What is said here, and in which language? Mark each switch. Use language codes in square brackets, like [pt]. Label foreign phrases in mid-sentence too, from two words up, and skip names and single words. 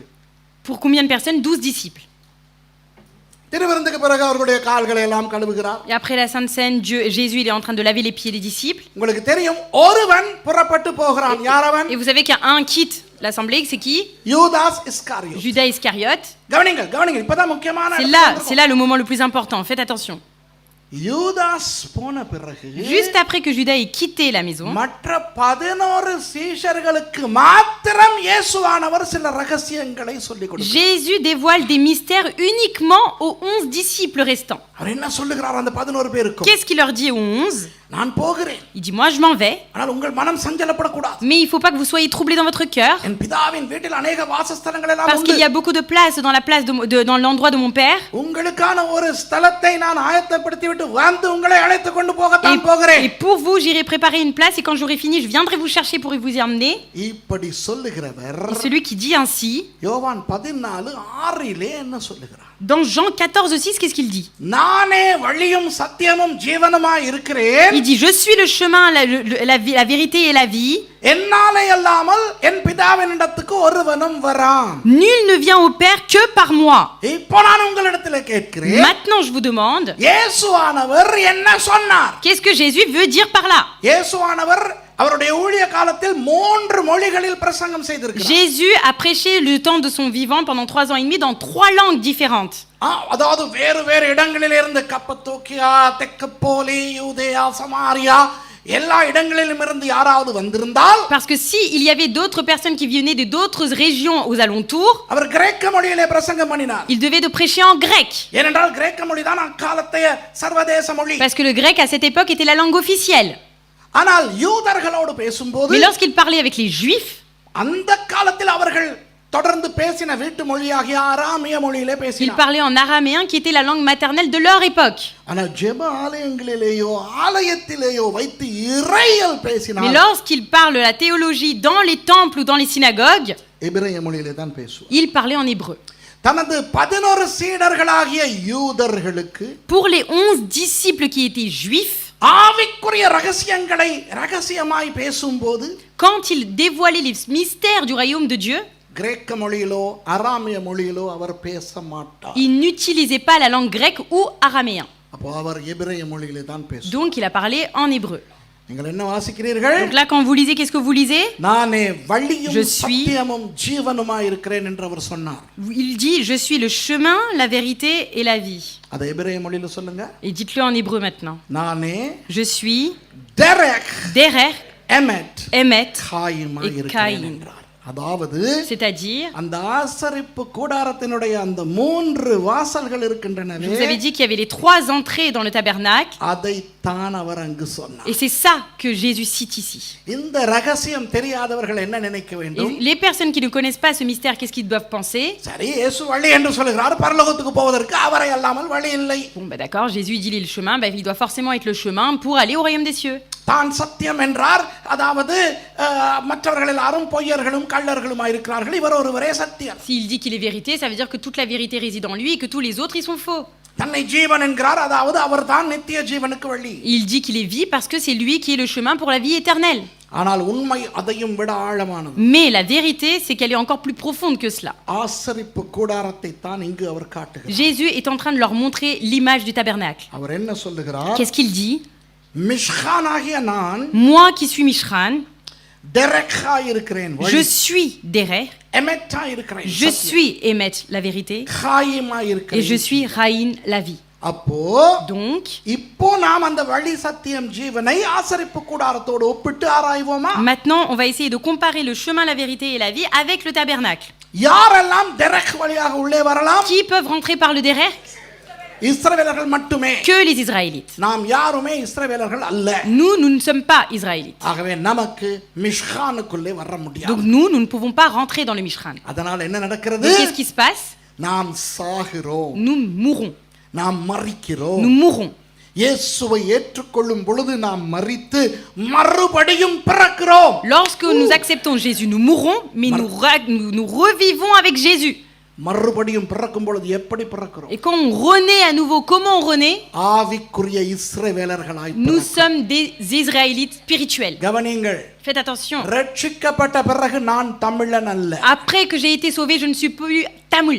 [fr] Pour combien de personnes? 12 disciples. [ta] திருவிருந்துக்கு பிறகு அவர்களுடைய கால்களை எல்லாம் கழுவுகிறார். [fr] Et après la Sainte Seine, Jésus il est en train de laver les pieds des disciples. [ta] உங்களுக்கு தெரியும் ஒருவன் புறப்பட்டு போகிறான். யாரவன்? [fr] Et vous savez qu'il y a un quitte l'assemblée, c'est qui? [ta] யூதாஸ் இஸ்காரியோத். [fr] Judas Iscariote. [ta] கவனிங்க இப்பதான் முக்கியமான [fr] C'est là le moment le plus important. Faites attention. [ta] யூதாஸ் போன பிறகு [fr] Juste après que Judas ait quitté la maison, [ta] மற்ற 11 சீஷர்களுக்கு மாத்திரம் இயேசுவானவர் சில ரகசியங்களை சொல்லிக் கொடுத்தார். [fr] Jésus dévoile des mystères uniquement aux 11 disciples restants. [ta] அவர் என்ன சொல்லுகிறார் அந்த 11 பேருக்கும்? [fr] Qu'est-ce qu'il leur dit aux 11? [ta] நான் போகிறேன், [fr] Il dit, moi je m'en vais, [ta] ஆனால் உங்கள் மனம் சஞ்சலப்படக்கூடாது. [fr] mais il faut pas que vous soyez troublés dans votre cœur, [ta] என் பிதாவின் வீட்டில் அநேக வாசஸ்தலங்கள் எல்லாம் [fr] parce [ta] உண்டு. [fr] qu'il y a beaucoup de place dans la place dans l'endroit de mon père. [ta] உங்களுக்கான ஒரு ஸ்தலத்தை நான் ஆயத்தப்படுத்தி விட்டு வந்து உங்களை அழைத்து கொண்டு [fr] Et, [ta] போகத்தான் போகிறேன். [fr] et pour vous, j'irai préparer une place et quand j'aurai fini, je viendrai vous chercher pour vous y emmener. [ta] இப்படி சொல்லுகிறவர் [fr] Et celui qui dit ainsi, [ta] யோவான் 14:6 என்ன சொல்லுகிறார்? [fr] dans Jean 14:6, qu'est-ce qu'il dit? [ta] நானே வழியும் சத்தியமும் ஜீவனுமாய் இருக்கிறேன், [fr] Il dit, je suis le chemin, la vérité et la vie. [ta] என்னாலே அல்லாமல் என் பிதாவினிடத்துக்கு ஒருவனும் வரான். [fr] Nul ne vient au Père que par moi. [ta] இப்போ நான் உங்களிடத்தில் கேட்கிறேன், [fr] Maintenant, je vous demande, [ta] இயேசுவானவர் என்ன சொன்னார்? [fr] qu'est-ce que Jésus veut dire par là? [ta] இயேசுவானவர் அவருடைய ஊழிய காலத்தில் 3 மொழிகளில் பிரசங்கம் செய்திருக்கிறார். [fr] Jésus a prêché le temps de son vivant pendant 3 ans et demi dans 3 langues différentes. [ta] அதாவது வேறு வேறு இடங்களிலிருந்து கப்பத்தோக்கியா, தெக்கப்போலி, யூதேயா, சமாரியா எல்லா இடங்களிலும் இருந்து யாராவது வந்திருந்தால், [fr] Parce que si il y avait d'autres personnes qui venaient d'autres régions aux alentours, [ta] அவர் கிரேக்க மொழியிலே பிரசங்கம் பண்ணினார். [fr] il devait de prêcher en grec. [ta] ஏனென்றால் கிரேக்க மொழி தான் அக்காலத்தைய சர்வதேச மொழி. [fr] Parce que le grec à cette époque était la langue officielle. [ta] ஆனால் யூதர்களோடு பேசும்போது [fr] Mais lorsqu'il parlait avec les juifs, [ta] அந்த காலத்தில் அவர்கள் தொடர்ந்து பேசின வீட்டு மொழியாகிய ஆராமிய மொழியிலே [fr] il [ta] பேசினார். [fr] parlait en araméen qui était la langue maternelle de leur époque. [ta] ஆனால் ஜெப ஆலயங்களிலேயோ ஆலயத்திலேயோ வைத்து இறையல் [fr] Mais [ta] பேசினார். [fr] lorsqu'il parle la théologie dans les temples ou dans les synagogues, [ta] எபிரேய மொழியிலே தான் பேசுவார். [fr] il parlait en hébreu. [ta] தனது 11 சீடர்களாகிய யூதர்களுக்கு [fr] Pour les 11 disciples qui étaient juifs, [ta] ஆவிக்குரிய ரகசியங்களை ரகசியமாய் பேசும்போது [fr] quand il dévoilait les mystères du royaume de Dieu, [ta] கிரேக்க மொழியிலோ அராமிய மொழியிலோ அவர் பேச மாட்டார். [fr] il n'utilisait pas la langue grecque ou araméen. [ta] அப்போ அவர் எபிரேய மொழியிலே தான் பேசுவார். [fr] Donc il a parlé en hébreu. [ta] நீங்கள் என்ன வாசிக்கிறீர்கள்? [fr] Donc là, quand vous lisez, qu'est-ce que vous lisez? [ta] நானே வழியும் [fr] Je suis- [ta] சத்தியமும் ஜீவனுமாய் இருக்கிறேன் என்று அவர் சொன்னார். [fr] Il dit, je suis le chemin, la vérité et la vie. [ta] அதை எபிரேய மொழியில சொல்லுங்க. [fr] Et dites-le en hébreu maintenant. [ta] நானே [fr] Je suis [ta] டெரெக் [fr] Derer, [ta] எமெட் [fr] Emet [ta] காயுமாய் [fr] et [ta] இருக்கிறேன் [fr] Caïn. [ta] என்றார். அதாவது [fr] C'est-à-dire, [ta] அந்த ஆசரிப்பு கூடாரத்தினுடைய அந்த 3 வாசல்கள் [fr] je [ta] இருக்கின்றனவே, [fr] vous avais dit qu'il y avait les 3 entrées dans le tabernacle. [ta] அதைத்தான் அவர் அங்கு சொன்னார். [fr] Et c'est ça que Jésus cite ici. [ta] இந்த ரகசியம் தெரியாதவர்கள் என்ன நினைக்க [fr] Et [ta] வேண்டும்? [fr] les personnes qui ne connaissent pas ce mystère, qu'est-ce qu'ils doivent penser? [ta] சரி, இயேசு வழி என்று சொல்கிறார், பரலோகத்துக்கு போவதற்கு அவரை அல்லாமல் வழி இல்லை. [fr] Bon, bah d'accord, Jésus dit il est le chemin, bah, il doit forcément être le chemin pour aller au royaume des cieux. [ta] தான் சத்தியம் என்றார், அதாவது மற்றவர்கள் எல்லாரும் பொய்யர்களும் கள்ளர்களுமாய் இருக்கிறார்கள், இவர் ஒருவரே சத்தியம். [fr] S'il dit qu'il est vérité, ça veut dire que toute la vérité réside en lui et que tous les autres, ils sont faux. [ta] தன்னை ஜீவன் என்கிறார், அதாவது அவர் தான் நித்திய ஜீவனுக்கு வழி. [fr] Il dit qu'il est vie parce que c'est lui qui est le chemin pour la vie éternelle. [ta] ஆனால் உண்மை அதையும் விட ஆழமானது. [fr] Mais la vérité, c'est qu'elle est encore plus profonde que cela. [ta] ஆசரிப்பு கூடாரத்தை தான் இங்கு அவர் காட்டுகிறார். [fr] Jésus est en train de leur montrer l'image du tabernacle. [ta] அவர் என்ன சொல்லுகிறார்? [fr] Qu'est-ce qu'il dit? [ta] மிஷ்கானாகிய நான் [fr] Moi qui suis Mishran, [ta] டெரெக்காய் இருக்கிறேன், [fr] je suis Derer, [ta] எமெட்டாய் இருக்கிறேன், [fr] je suis Emet, la vérité, [ta] காயமாய் [fr] et je [ta] இருக்கிறேன். [fr] suis Raïn, la vie. [ta] அப்போ [fr] Donc, [ta] இப்போ நாம் அந்த வழி சத்தியம் ஜீவனை ஆசரிப்பு கூடாரத்தோடு ஒப்பிட்டு ஆராய்வோமா? [fr] maintenant, on va essayer de comparer le chemin, la vérité et la vie avec le tabernacle. [ta] யாரெல்லாம் டெரெக் வழியாக உள்ளே வரலாம்? [fr] Qui peuvent rentrer par le Derer? [ta] இஸ்ரவேலர்கள் மட்டுமே. [fr] Que les Israélites. [ta] நாம் யாருமே இஸ்ரவேலர்கள் அல்ல. [fr] Nous ne sommes pas Israélites. [ta] ஆகவே நமக்கு மிஷ்கானுக்குள்ளே வர முடியாது. [fr] Donc nous ne pouvons pas rentrer dans le Mishran. [ta] அதனால் என்ன நடக்கிறது? [fr] Donc qu'est-ce qui se passe? [ta] நாம் சாகிறோம், [fr] Nous mourrons. [ta] நாம் மரிக்கிறோம். [fr] Nous mourrons. [ta] இயேசுவை ஏற்றுக்கொள்ளும் பொழுது நாம் மரித்து மறுபடியும் பிறக்கிறோம். [fr] Lorsque nous acceptons Jésus, nous mourrons, mais nous revivons avec Jésus. [ta] மறுபடியும் பிறக்கும் பொழுது எப்படி பிறக்கிறோம்? [fr] Et quand on renaît à nouveau, comment on renaît? [ta] ஆவிக்குரிய இஸ்ரவேலர்களாய் [fr] Nous [ta] பிறக்கிறோம். [fr] sommes des Israélites spirituels. [ta] கவனியுங்கள், [fr] Faites attention. [ta] ரட்சிக்கப்பட்ட பிறகு நான் தமிழன் அல்ல, [fr] Après que j'ai été sauvé, je ne suis plus tamoul.